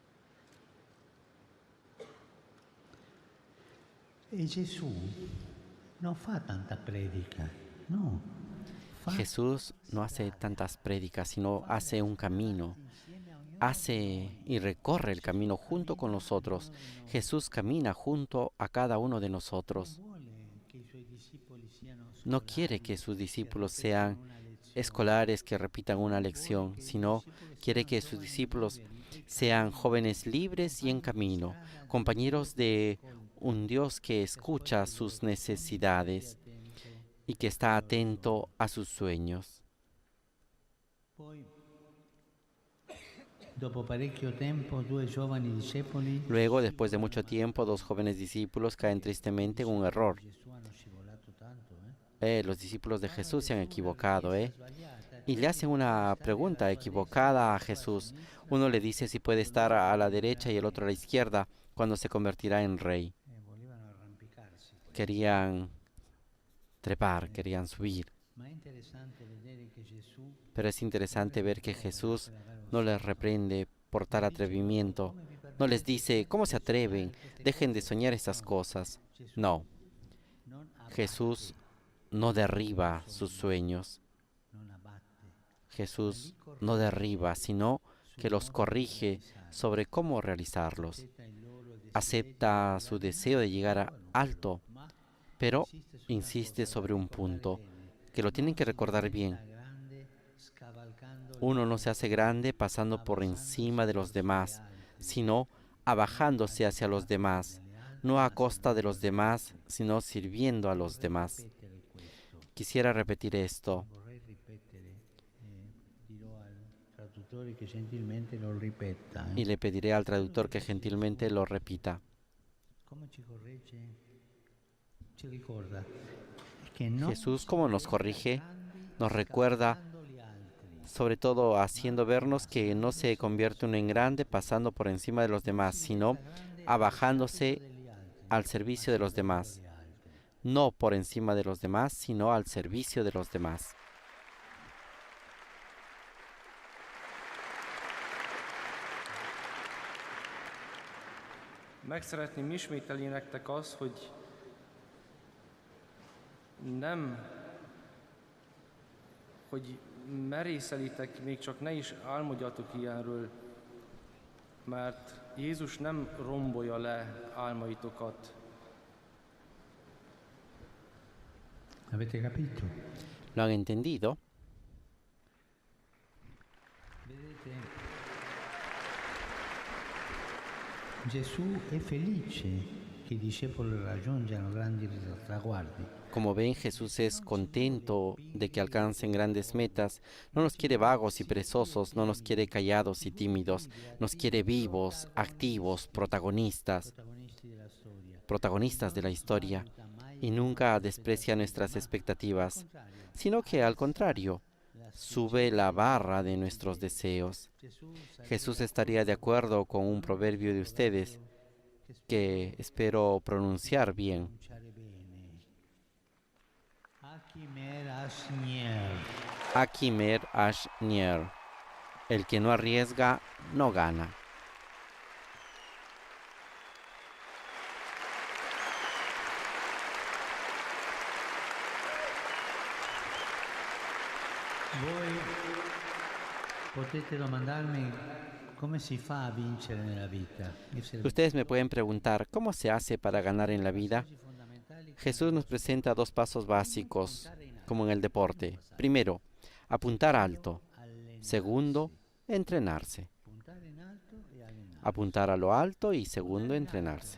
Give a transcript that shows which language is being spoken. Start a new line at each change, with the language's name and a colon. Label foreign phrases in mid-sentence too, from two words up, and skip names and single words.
Italian: E Gesù non fa tanta predica, no, fa
Spanish: Jesús no hace tantas prédicas, sino hace un camino. Hace y recorre el camino junto con nosotros. Jesús camina junto a cada uno de nosotros.
Italian: vuole che i suoi discepoli siano
Spanish: No quiere que sus discípulos sean escolares que repitan una lección, sino quiere que sus discípulos sean jóvenes libres y en camino, compañeros de un Dios que escucha sus necesidades y que está atento a sus sueños.
Italian: Poi, dopo parecchio tempo, due giovani discepoli
Spanish: Luego, después de mucho tiempo, dos jóvenes discípulos caen tristemente en un error.
Italian: Gesù hanno scivolato tanto,
Spanish: Los discípulos de Jesús se han equivocado, y le hacen una pregunta equivocada a Jesús. Uno le dice si puede estar a la derecha y el otro a la izquierda cuando se convertirá en rey.
Italian: volevano arrampicarsi.
Spanish: Querían trepar, querían subir.
Italian: Ma è interessante vedere che Gesù
Spanish: Pero es interesante ver que Jesús no les reprende por tal atrevimiento. No les dice, ¿cómo se atreven? Dejen de soñar esas cosas.
Italian: No, non abbatte,
Spanish: Jesús no derriba sus sueños.
Italian: non abbatte,
Spanish: Jesús no derriba, sino que los corrige sobre cómo realizarlos.
Italian: accetta il loro desiderio,
Spanish: Acepta su deseo de llegar alto,
Italian: ma
Spanish: pero insiste sobre un punto, que lo tienen que recordar bien.
Italian: grande scavalcando
Spanish: Uno no se hace grande pasando por encima de los demás, sino abajándose hacia los demás, no a costa de los demás, sino sirviendo a los demás.
Italian: ripetere questo.
Spanish: Quisiera repetir esto.
Italian: Vorrei ripetere, dirò al traduttore che gentilmente lo ripeta.
Spanish: Y le pediré al traductor que gentilmente lo repita.
Italian: Come ci corregge? Ci ricorda che non
Spanish: Jesús, como nos corrige,
Italian: grandi
Spanish: nos recuerda,
Italian: scavalcando gli altri,
Spanish: sobre todo haciendo vernos que no se convierte uno en grande pasando por encima de los demás, sino abajándose
Italian: degli altri,
Spanish: al servicio de los demás.
Italian: gli altri.
Spanish: No por encima de los demás, sino al servicio de los demás.
Hungarian: Meg szeretném ismételni nektek azt, hogy hogy merészelitek, még csak ne is álmodjatok ilyenről, mert Jézus nem rombolja le álmaitokat.
Italian: Avete capito?
Spanish: ¿Lo han entendido?
Italian: Vedete, Gesù è felice che i discepoli raggiungano grandi traguardi.
Spanish: Como ven, Jesús es contento de que alcancen grandes metas. No nos quiere vagos y perezosos, no nos quiere callados y tímidos. Nos quiere vivos, activos, protagonistas de la historia. Y nunca desprecia nuestras expectativas, sino que al contrario, sube la barra de nuestros deseos. Jesús estaría de acuerdo con un proverbio de ustedes que espero pronunciar bien.
Hungarian: Akimer Ashnier.
Spanish: El que no arriesga, no gana.
Italian: Voi potete domandarmi come si fa a vincere nella vita.
Spanish: Ustedes me pueden preguntar, ¿cómo se hace para ganar en la vida? Jesús nos presenta dos pasos básicos, como en el deporte. Primero, apuntar alto. Segundo, entrenarse. Apuntar a lo alto y segundo, entrenarse.